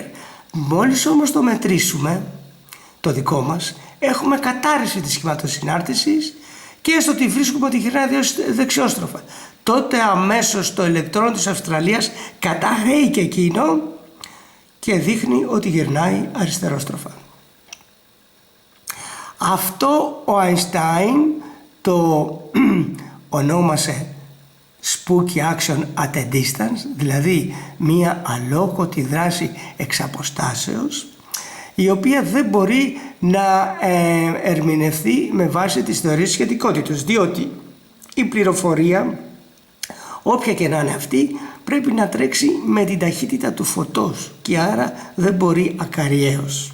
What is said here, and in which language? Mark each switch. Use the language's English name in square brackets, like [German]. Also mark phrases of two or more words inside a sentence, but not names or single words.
[Greek] Μόλις όμως το μετρήσουμε, το δικό μας, έχουμε κατάρρευση της σχηματοσυνάρτησης και έστω ότι βρίσκουμε ότι γυρνάει δεξιόστροφα. Τότε αμέσως το ηλεκτρόνιο της Αυστραλίας καταραίει και εκείνο και δείχνει ότι γυρνάει αριστερόστροφα. Αυτό ο Αϊνστάιν το ονόμασε [English] spooky action at a distance, [Greek] δηλαδή μία αλόκοτη δράση εξ αποστάσεως, η οποία δεν μπορεί να ερμηνευθεί με βάση τις θεωρίες σχετικότητας, διότι η πληροφορία, όποια και να είναι αυτή, πρέπει να τρέξει με την ταχύτητα του φωτός και άρα δεν μπορεί ακαριέως.